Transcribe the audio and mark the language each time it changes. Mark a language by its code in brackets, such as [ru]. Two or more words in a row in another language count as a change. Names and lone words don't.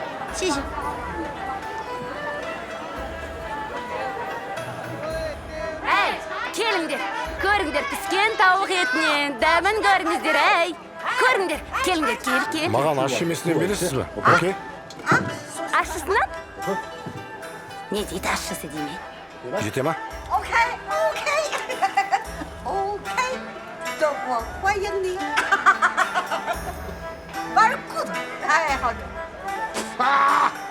[kk] Шешім. Әй, келіңдер. Көріңдер, піскен тауық етінен дәмін көріңіздер, әй. Көріңдер, келіңдер, кел. Маған аш емесінен бересіз бе? Окей? Ашшысынан? Не дейді ашшысы деме? Жете ма? [zh] OK， 中国欢迎你。 [en] Very good， [zh] 太好了。